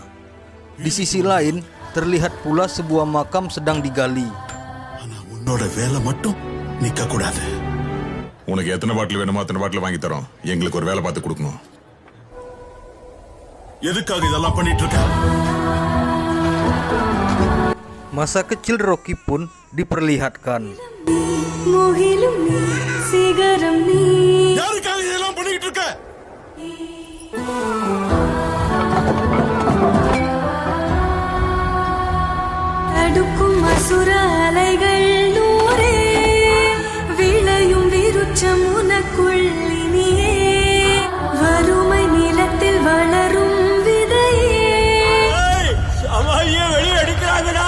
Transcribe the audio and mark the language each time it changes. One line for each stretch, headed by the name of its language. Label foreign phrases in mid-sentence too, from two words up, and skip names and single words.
Indonesian: Di sisi lain terlihat pula sebuah makam sedang digali.
Tamil: உன்னோட வேலை மட்டும் நிக்க கூடாது. உனக்கு எத்தனை பாட்டில் வேணுமோ அத்தனை பாட்டில் வாங்கி தரோம். எங்களுக்கு ஒரு வேலை பார்த்து கொடுக்கணும். எதுக்காக இதெல்லாம் பண்ணிட்டு இருக்க?
Indonesian: Masa kecil Rocky pun diperlihatkan.
Tamil: யாருக்காக இதெல்லாம் பண்ணிட்டு இருக்க? தடுக்கும் அசுர அலைகள் நூறே விளையும் விருட்சம் உனக்குள் இனியே வறுமை நிலத்தில் வளரும் விதையே. வெளியே அடிக்கிறாங்கடா.